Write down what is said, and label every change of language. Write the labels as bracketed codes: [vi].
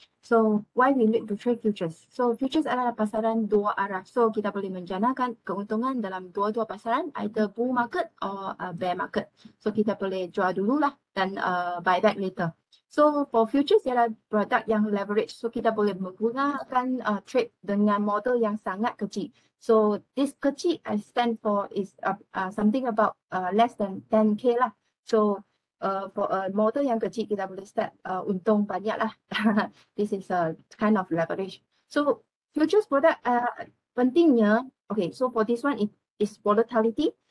[en] So why we need to trade futures? [ms] So futures adalah pasaran dua arah. So kita boleh menjanakan keuntungan dalam dua-dua pasaran, [en] either bull market or bear market. [ms] So kita boleh jual dululah dan [en] buy back later. [ms] So for futures ialah produk yang leverage. So kita boleh menggunakan trade dengan model yang sangat kecil. [en] So this kecil I stand for is something about less than 10k lah. [ms] So for a model yang kecil kita boleh start untung banyak lah. [en] This is a kind of leverage. So futures product [ms] pentingnya, [en] okay, so for this one it is volatility.